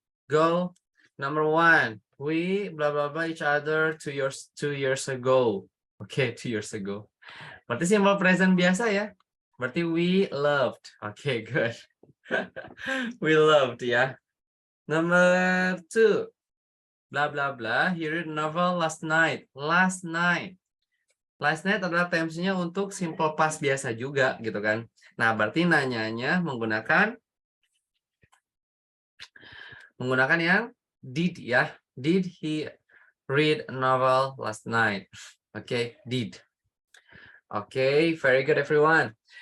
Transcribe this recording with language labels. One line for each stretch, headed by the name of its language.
English: Go. Number 1. We blah blah blah each other 2 years ago. Okay, 2 years ago.
Indonesian: Berarti simple present biasa ya.
English: Berarti we loved. Okay, good. We loved ya. Number 2. Blah blah blah. He read novel last night. Last night.
Indonesian: Last night adalah tense-nya untuk simple past biasa juga gitu kan. Nah, berarti nanyanya menggunakan yang did ya.
English: Did he read a novel last night? Okay, did. Okay, very good everyone.